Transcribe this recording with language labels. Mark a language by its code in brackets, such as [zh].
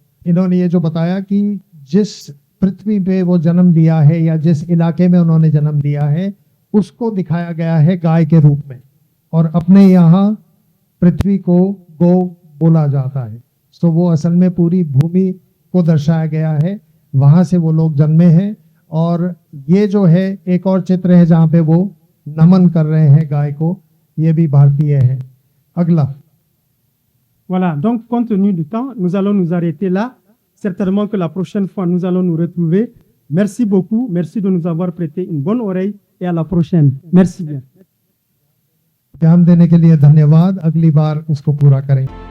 [hi] इन्होंने ये जो बताया कि जिस पृथ्वी पे वो जन्म लिया है या जिस इलाके में उन्होंने जन्म लिया है, उसको दिखाया गया है गाय के रूप में, और अपने यहाँ पृथ्वी को गो बोला जाता है। तो वो असल में पूरी भूमि को दर्शाया गया है, वहां से वो लोग जन्मे हैं। और ये जो है एक और चित्र है जहाँ पे वो नमन कर रहे हैं गाय को, ये भी भारतीय है। अगला। [fr] Voilà, donc compte tenu du temps, nous allons nous arrêter là. Certainement que la prochaine fois, nous allons nous retrouver. Merci beaucoup. Merci de nous avoir prêté une bonne oreille et à la prochaine. Merci bien. [hi] ध्यान देने के लिए धन्यवाद। अगली बार इसको पूरा करें।